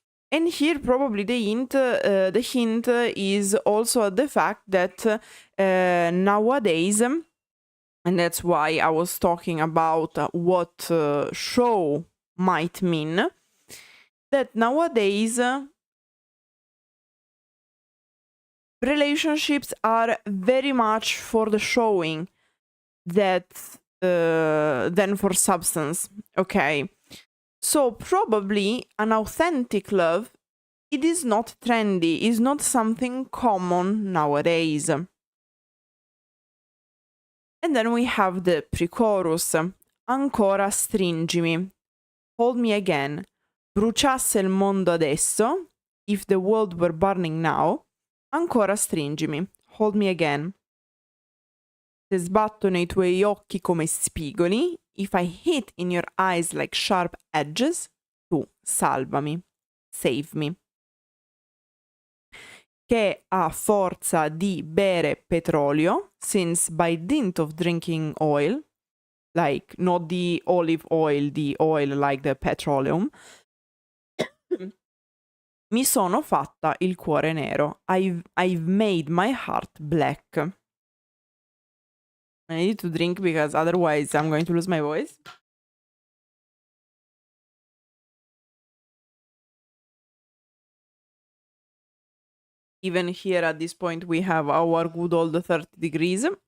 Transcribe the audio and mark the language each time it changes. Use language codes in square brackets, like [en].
[en] And here probably the hint is also the fact that nowadays, and that's why I was talking about what show might mean, that nowadays relationships are very much for the showing that than for substance, okay? So probably an authentic love, it is not trendy, is not something common nowadays. And then we have the pre-chorus. [it] Ancora stringimi. [en] Hold me again. [it] Bruciasse il mondo adesso. [en] If the world were burning now. [it] Ancora stringimi. [en] Hold me again. [it] Se sbatto nei tuoi occhi come spigoli. [en] If I hit in your eyes like sharp edges, [it] tu salvami, [en] save me. [it] Che a forza di bere petrolio, [en] since by dint of drinking oil, like not the olive oil, the oil like the petroleum, [it] Mi sono fatta il cuore nero. [en] I've made my heart black. I need to drink because otherwise I'm going to lose my voice. Even here at this point we have our good old 30 degrees.